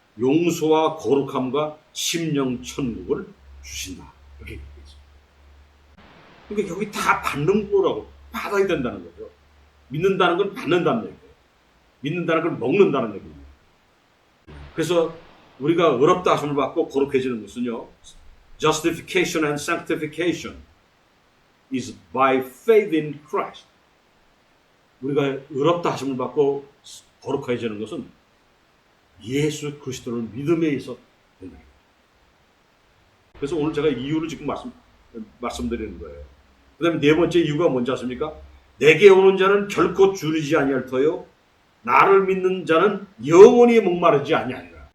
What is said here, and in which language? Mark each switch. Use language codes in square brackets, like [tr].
[ko] 용서와 거룩함과 심령 천국을 주신다. 이렇게 얘기했어요. 그러니까 여기 다 받는 거라고 받아야 된다는 거죠. 믿는다는 건 받는다는 얘기예요. 믿는다는 건 먹는다는 얘기입니다. 그래서 우리가 의롭다 하심을 받고 거룩해지는 것은요. [en] Justification and sanctification is by faith in Christ. [ko] 우리가 의롭다 하심을 받고 거룩해지는 것은 예수 그리스도를 믿음에 의해서 된다. 그래서 오늘 제가 이유를 지금 말씀드리는 거예요. 그 다음에 네 번째 이유가 뭔지 아십니까? 내게 오는 자는 결코 줄이지 아니할 터요. 나를 믿는 자는 영원히 목마르지 아니하리라.